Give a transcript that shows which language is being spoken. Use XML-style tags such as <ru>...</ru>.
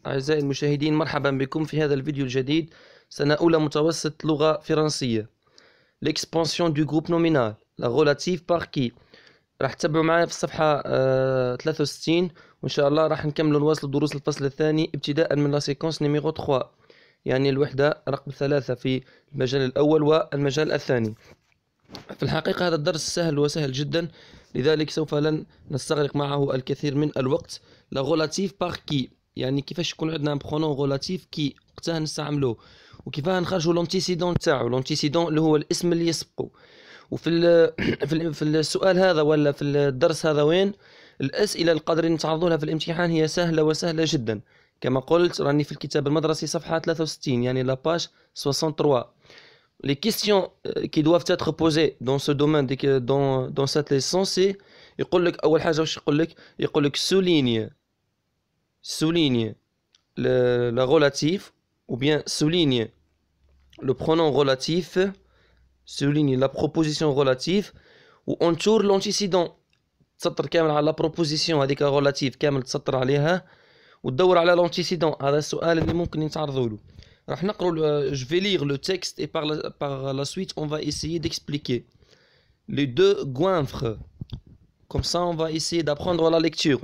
<ar>أعزائي المشاهدين، مرحبا بكم في هذا الفيديو الجديد. سنة أولى متوسط لغة فرنسية.</ar> <fr>L'expansion du groupe nominal, la relative par qui.</fr> <ar>راح تتبعوا معايا في الصفحة 63، وإن شاء الله راح نكمل نواصل دروس الفصل الثاني ابتداء من</ar> <fr>لا سيكونس نيميرو 3،</fr> <ar>يعني الوحدة رقم 3 في المجال الأول والمجال الثاني. في الحقيقة هذا الدرس سهل وسهل جدا، لذلك سوف لن نستغرق معه الكثير من الوقت. لا غولاتيف باغ كي، يعني كيفاش يكون عندنا برونون غولاتيف كي وقتها نستعملوه، وكيفاه نخرجوا لونتيسيدون تاعو. لونتيسيدون اللي هو الاسم اللي يسبقه. وفي في السؤال هذا ولا في الدرس هذا وين الأسئلة اللي قادرين نتعرضوا لها في الامتحان هي سهلة وسهلة جدا. كما قلت راني في الكتاب المدرسي صفحة 63، يعني</ar> <fr>لا باج 63. Les questions qui doivent être posées dans ce domaine, dans cette leçon, c'est</fr> <ar>يقول لك أول حاجة واش يقول لك؟</ar> <fr>يقول لك souligne le relatif, ou bien souligne le pronom relatif, souligne la proposition relative, ou entoure l'antécédent.</fr> <ar>تسطر كامل على la proposition هذيك relative كامل تسطر عليها وتدور على l'antécédent. هذا السؤال اللي ممكن يتعرضوا له. راح نقرأ,</ar> <fr>je vais lire le texte et par la suite on va essayer d'expliquer les deux goinfres. Comme ça on va essayer d'apprendre la lecture.</fr>